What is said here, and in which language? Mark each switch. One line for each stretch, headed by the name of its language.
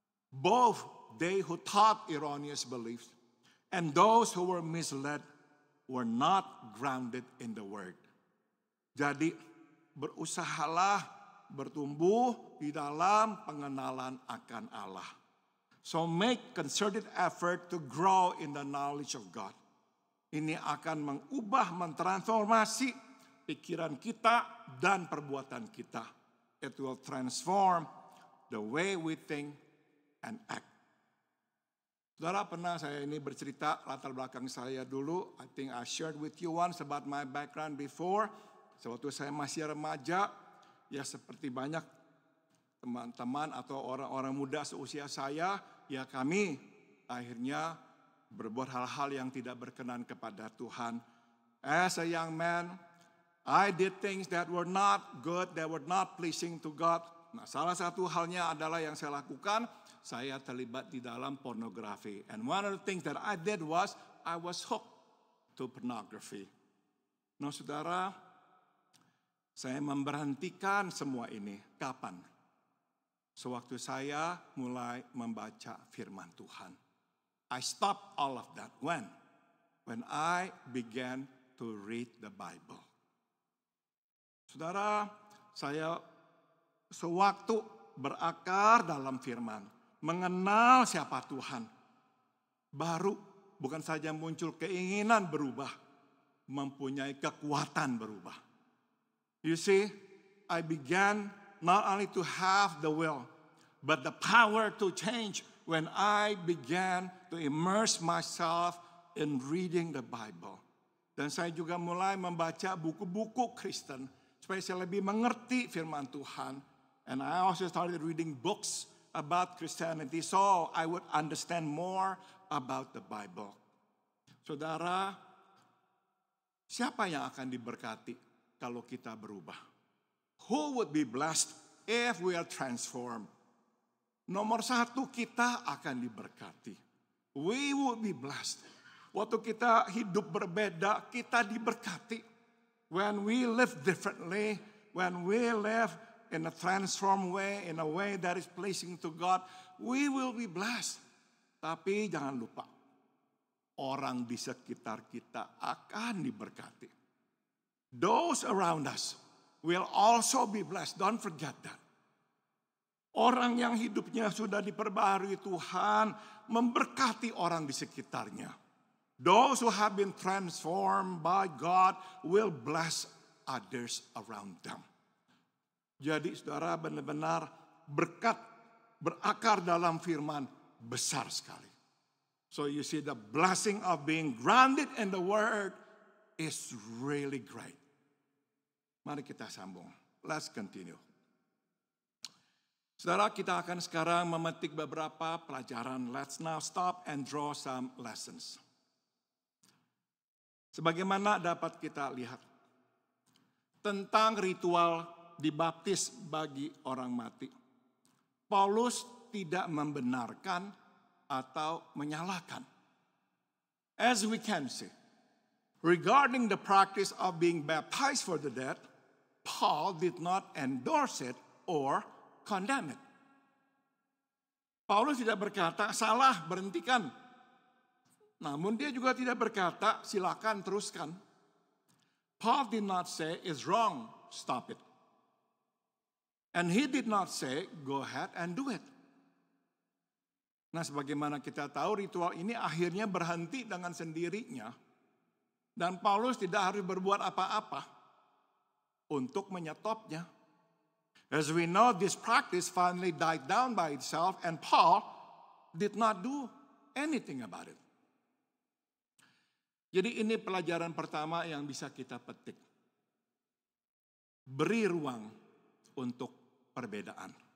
English: Both they who taught erroneous beliefs and those who were misled were not grounded in the word.
Indonesian: Jadi berusahalah bertumbuh di dalam pengenalan akan Allah.
English: So make concerted effort to grow in the knowledge of God.
Indonesian: Ini akan mengubah, mentransformasi pikiran kita dan perbuatan kita.
English: It will transform the way we think and act.
Indonesian: Saudara, pernah saya ini bercerita latar belakang saya dulu.
English: I think I shared with you once about my background before.
Indonesian: Sewaktu saya masih remaja, ya seperti banyak teman-teman atau orang-orang muda seusia saya, ya kami akhirnya berbuat hal-hal yang tidak berkenan kepada Tuhan.
English: As a young man, I did things that were not good, that were not pleasing to God.
Indonesian: Nah, salah satu halnya adalah yang saya lakukan, saya terlibat di dalam pornografi.
English: And one of the things that I did was, I was hooked to pornography.
Indonesian: Nah, saudara, saya memberhentikan semua ini. Kapan? Sewaktu saya mulai membaca firman Tuhan.
English: I stopped all of that. When? When I began to read the Bible.
Indonesian: Saudara, saya sewaktu berakar dalam firman, mengenal siapa Tuhan, baru bukan saja muncul keinginan berubah, mempunyai kekuatan berubah.
English: You see, I began not only to have the will, but the power to change when I began to immerse myself in reading the Bible.
Indonesian: Dan saya juga mulai membaca buku-buku Kristen, supaya saya lebih mengerti firman Tuhan.
English: And I also started reading books about Christianity, so I would understand more about the Bible.
Indonesian: Saudara, siapa yang akan diberkati kalau kita berubah?
English: Who would be blessed if we are transformed?
Indonesian: Nomor satu, kita akan diberkati.
English: We would be blessed.
Indonesian: Waktu kita hidup berbeda, kita diberkati.
English: When we live differently, when we live in a transformed way, in a way that is pleasing to God, we will be blessed.
Indonesian: Tapi jangan lupa, orang di sekitar kita akan diberkati.
English: Those around us will also be blessed. Don't forget that.
Indonesian: Orang yang hidupnya sudah diperbaharui Tuhan memberkati orang di sekitarnya.
English: Those who have been transformed by God will bless others around them.
Indonesian: Jadi saudara, benar-benar berkat berakar dalam firman besar sekali.
English: So you see, the blessing of being grounded in the word is really great.
Indonesian: Mari kita sambung.
English: Let's continue.
Indonesian: Saudara, kita akan sekarang memetik beberapa pelajaran.
English: Let's now stop and draw some lessons.
Indonesian: Sebagaimana dapat kita lihat tentang ritual dibaptis bagi orang mati, Paulus tidak membenarkan atau menyalahkan.
English: As we can see, regarding the practice of being baptized for the dead, Paul did not endorse it or condemn it.
Indonesian: Paulus tidak berkata, salah, berhentikan. Namun dia juga tidak berkata, silakan teruskan.
English: Paul did not say, it's wrong, stop it. And he did not say, go ahead and do it.
Indonesian: Nah, sebagaimana kita tahu, ritual ini akhirnya berhenti dengan sendirinya. Dan Paulus tidak harus berbuat apa-apa untuk menyetopnya.
English: As we know, this practice finally died down by itself and Paul did not do anything about it.
Indonesian: Jadi ini pelajaran pertama yang bisa kita petik. Beri ruang untuk perbedaan.